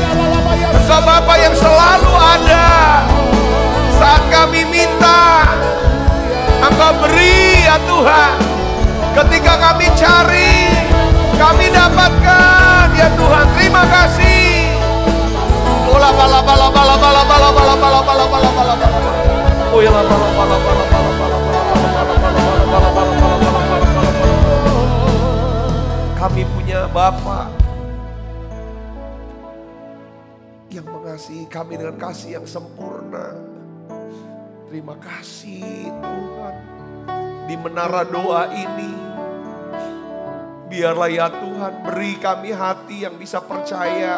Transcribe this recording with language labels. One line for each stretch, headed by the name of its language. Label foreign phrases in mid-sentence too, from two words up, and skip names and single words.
Indonesian: Engkau Bapa yang selalu ada. Saat kami minta, Engkau beri ya Tuhan. Ketika kami cari, kami dapatkan ya Tuhan. Terima kasih. Ola bala bala bala bala bala bala bala bala bala bala bala. Ola bala bala bala bala bala bala bala bala bala bala. Kami punya Bapa yang mengasihi kami dengan kasih yang sempurna. Terima kasih Tuhan. Di menara doa ini, biarlah ya Tuhan beri kami hati yang bisa percaya.